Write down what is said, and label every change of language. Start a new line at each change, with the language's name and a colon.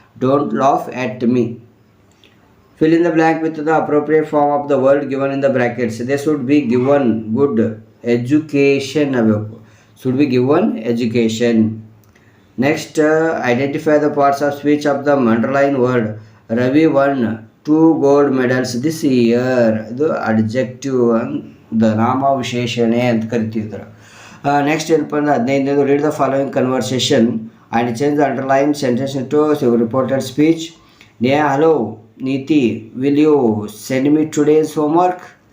English: Don't laugh at me. Fill in the blank with the appropriate form of the word given in the brackets. They should be given good education
Kannada: ಆಗಬೇಕು.
English: Should be given education. Next identify the parts of speech of the underline word. Ravi won 2 gold medals this year.
Kannada: ಇದು adjective the ನಾಮ ವಿಶೇಷಣೆ ಅಂತ ಕರಿತಿದ್ರು.
English: next
Kannada: ಏನಪ್ಪ ಅಂದ್ರೆ 15ನೇದು.
English: Read the following conversation and change the underline sentence into reported speech. Hello Neeti, will you send me today's homework?